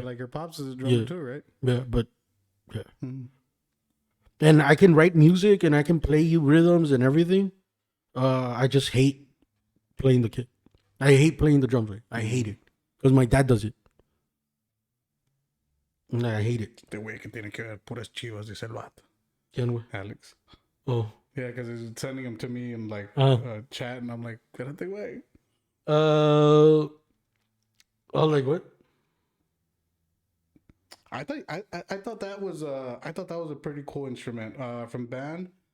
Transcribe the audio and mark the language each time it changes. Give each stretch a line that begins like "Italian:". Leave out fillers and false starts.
English: Like your pops is a drummer too, right? Yeah, but yeah. And I can write music and I can play you rhythms and everything. I just hate playing the kit. I hate playing the drums. Right? I hate it because my dad does it. And I hate it. The way
Spanish: que tiene que ver puras chivas, dice el vato. ¿Quién, güey? Alex. Oh.
English: Yeah, because he's sending them to me in like chat, and I'm like,
Spanish: espérate, güey.
English: Oh, like what? I thought that was a pretty cool instrument from band.